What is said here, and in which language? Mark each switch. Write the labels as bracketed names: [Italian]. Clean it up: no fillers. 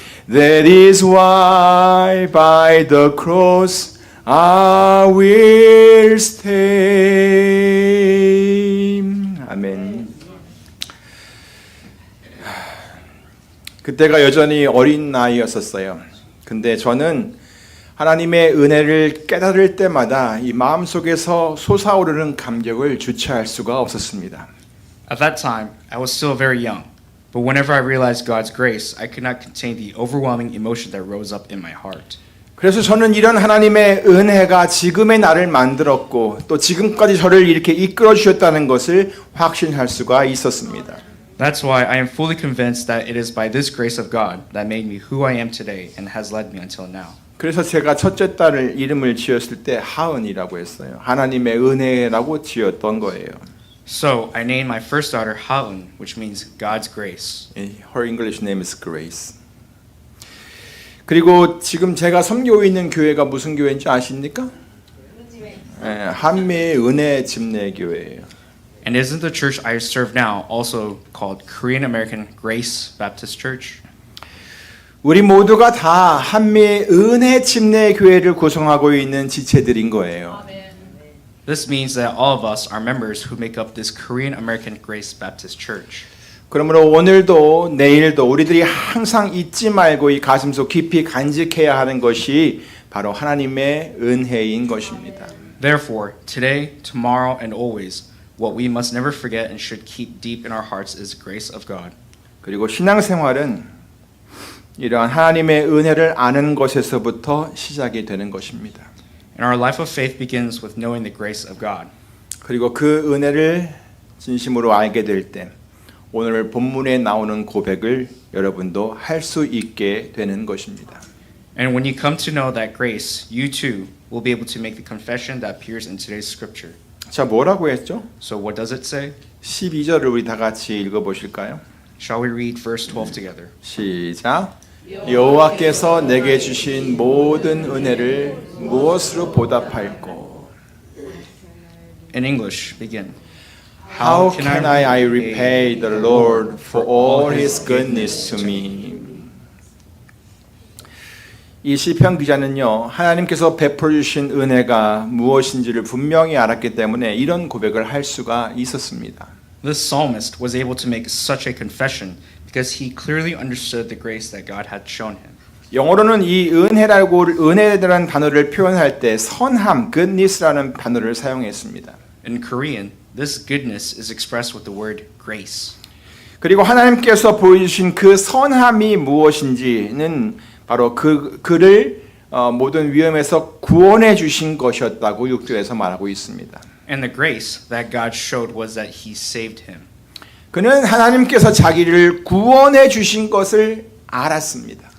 [English] That is why by the cross I will stay. [Korean] 아멘. 그때가 여전히 어린 나이였었어요. 근데 저는 하나님의 은혜를 깨달을 때마다 이 마음속에서 솟아오르는 감격을 주체할 수가 없었습니다. [English] At that time, I was still very young, but whenever I realized God's grace, I could not contain the overwhelming emotion that rose up in my heart. [Korean] 그래서 저는 이런 하나님의 은혜가 지금의 나를 만들었고 또 지금까지 저를 이렇게 이끌어 주셨다는 것을 확신할 수가 있었습니다. [English] That's why I am fully convinced that it is by this grace of God that made me who I am today and has led me until now. [Korean] 그래서 제가 첫째 딸을 이름을 지었을 때 하은이라고 했어요. 하나님의 은혜라고 지었던 거예요. [English] So I named my first daughter Haun, which means God's grace. Her English name is Grace. [Korean] 그리고 지금 제가 섬기고 있는 교회가 무슨 교회인지 아십니까? 한미 은혜 집례교회예요. [English] And isn't the church I serve now also called Korean American Grace Baptist Church? [Korean] 우리 모두가 다 한미 은혜 집례교회를 구성하고 있는 지체들인 거예요. [English] This means that all of us are members who make up this Korean American Grace Baptist Church. [Korean] 그러므로 오늘도 내일도 우리들이 항상 잊지 말고 이 가슴속 깊이 간직해야 하는 것이 바로 하나님의 은혜인 것입니다. [English] Therefore, today, tomorrow, and always, what we must never forget and should keep deep in our hearts is the grace of God. [Korean] 그리고 신앙생활은 이러한 하나님의 은혜를 아는 것에서부터 시작이 되는 것입니다. [English] And our life of faith begins with knowing the grace of God. [Korean] 그리고 그 은혜를 진심으로 알게 될 때 오늘 본문에 나오는 고백을 여러분도 할 수 있게 되는 것입니다. [English] And when you come to know that grace, you too will be able to make the confession that appears in today's scripture. [Korean] 자, 뭐라고 했죠? [English] So what does it say? [Korean] 12절을 우리 다 같이 읽어보실까요? [English] Shall we read verse 12 together? [Korean] 시작. 여호와께서 내게 주신 모든 은혜를 무엇으로 보답할꼬? [English] In English, begin. How can I repay the Lord for all His goodness to me? [Korean] 이 시편 기자는요, 하나님께서 베풀어 주신 은혜가 무엇인지를 분명히 알았기 때문에 이런 고백을 할 수가 있었습니다. [English] This psalmist was able to make such a confession because he clearly understood the grace that God had shown him. [Korean] 영어로는 이 은혜라는 단어를 표현할 때 선함, goodness라는 단어를 사용했습니다. [English] In Korean, this goodness is expressed with the word grace. [Korean] 그리고 하나님께서 보여주신 그 선함이 무엇인지는 바로 그를 모든 위험에서 구원해 주신 것이었다고 6절에서 말하고 있습니다. [English] And the grace that God showed was that he saved him. [Korean] 그는 하나님께서 자기를 구원해 주신 것을 알았습니다.